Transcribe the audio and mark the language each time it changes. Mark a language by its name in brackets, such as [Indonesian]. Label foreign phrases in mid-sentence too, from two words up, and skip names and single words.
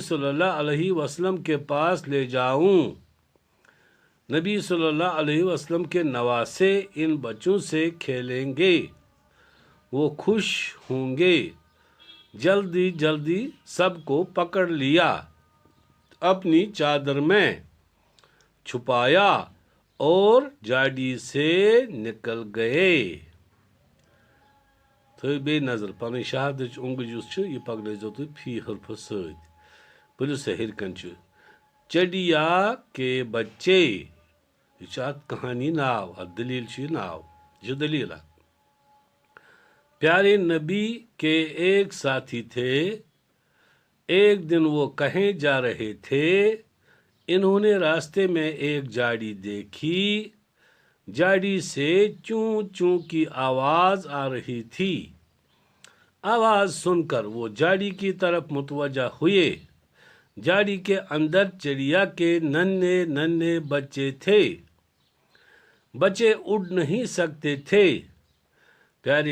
[Urdu] صلی اللہ علیہ وسلم کے پاس لے جاؤں نبی صلی اللہ علیہ وسلم کے نواسے ان بچوں سے کھیلیں گے وہ خوش ہوں گے جلدی جلدی سب کو پکڑ لیا اپنی چادر میں چھپایا اور جاڑی سے نکل گئے [Kashmiri] تھٲیِو بیٚیہِ نظر پَنٕنۍ شہادٕچ اونٛگٕج یُس چھُ یہِ پَکنٲیزیو تُہۍ فی حرفَس سۭتۍ پٔرِو سا ہیٚرِ کَنۍ چھُ [Urdu] چڑیا کے بچے [Kashmiri] یہِ چھُ اَتھ کہانی ناو اَتھ دٔلیٖل چھُ یہِ ناو یہِ چھِ دٔلیٖل اَکھ [Urdu] پیارے نبی کے ایک ساتھی تھے ایک دن وہ کہیں جا رہے تھے انہوں نے راستے میں ایک جاڑی دیکھی جاڑی سے چوں چوں کی آواز آ رہی تھی آواز سن کر وہ جاڑی کی طرف متوجہ ہوئے جاڑی کے اندر چڑیا کے ننھے ننھے بچے تھے بچے اڑ نہیں سکتے تھے پیارے